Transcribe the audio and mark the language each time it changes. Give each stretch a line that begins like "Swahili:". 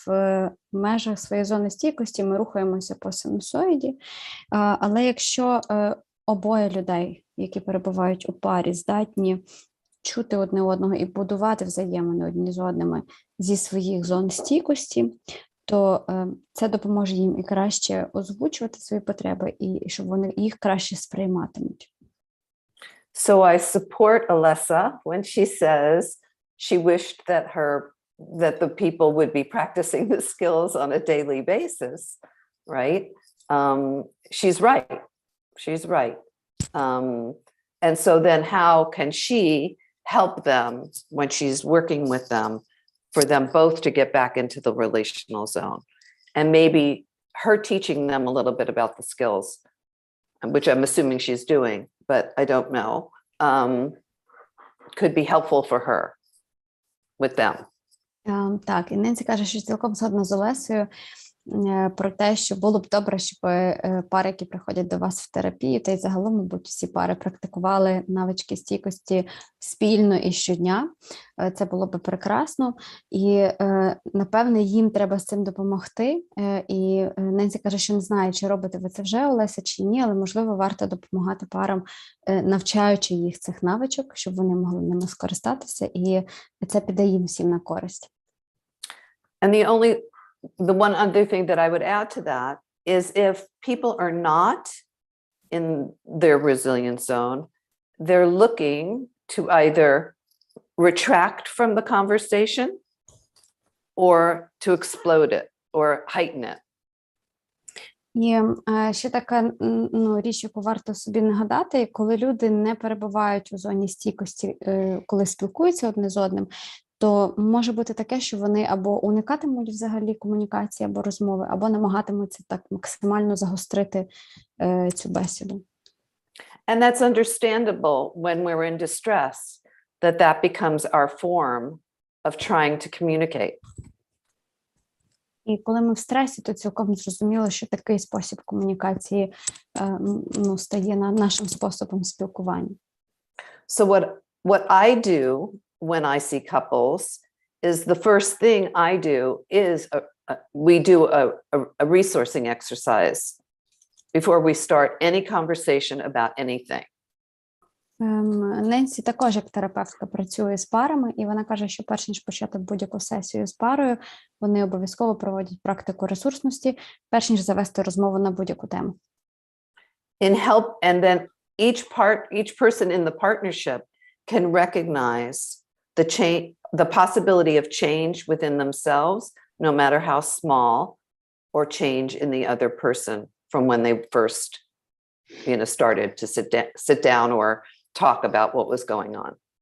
Ukrainian: В межах своєї зони стійкості ми рухаємося по синусоїді, але якщо обоє людей, які перебувають у парі, здатні чути одне одного і будувати взаємини одні з одними зі своїх зон стійкості, то це допоможе їм і краще озвучувати свої потреби, і щоб вони їх краще сприйматимуть.
English: So I support Alessa when she says she wished that the people would be practicing the skills on a daily basis, right? She's right. She's right. And so then how can she help them when she's working with them for them both to get back into the relational zone? And maybe her teaching them a little bit about the skills, which I'm assuming she's doing, but I don't know, could be helpful for her with them.
Ukrainian: Так, і Ненсі каже, що цілком згодна з Олесею про те, що було б добре, щоб пари, які приходять до вас в терапію, та й загалом, мабуть, всі пари практикували навички стійкості спільно і щодня. Це було б прекрасно. І, напевне, їм треба з цим допомогти. І Ненсі каже, що не знає, чи робите ви це вже, Олеся, чи ні, але, можливо, варто допомагати парам, навчаючи їх цих навичок, щоб вони могли ними скористатися, і це піде їм всім на користь.
English: And the one other thing that I would add to that is if people are not in their resilient zone, they're looking to either retract from the conversation or to explode it or heighten it.
Ukrainian: І ще така річ, яку варто собі нагадати, коли люди не перебувають у зоні стійкості, коли спілкуються одне з одним, то може бути таке, що вони або уникатимуть взагалі комунікації або розмови, або намагатимуться так максимально загострити цю бесіду.
English: And that's understandable when we're in distress, that becomes our form of trying to communicate.
Ukrainian: І коли ми в стресі, то цілком зрозуміло, що такий спосіб комунікації стає нашим способом спілкування.
English: So what I do when I see couples is the first thing I do is we do a resourcing exercise before we start any conversation about anything.
Ukrainian: Ненсі також як терапевтка працює з парами, і вона каже, що перш ніж почати будь-яку сесію з парою, вони обов'язково проводять практику ресурсності, перш ніж завести розмову на будь-яку тему.
English: And then each person in the partnership can recognize the possibility of change within themselves, no matter how small, or change in the other person from when they first, started to sit down or talk about what was going on.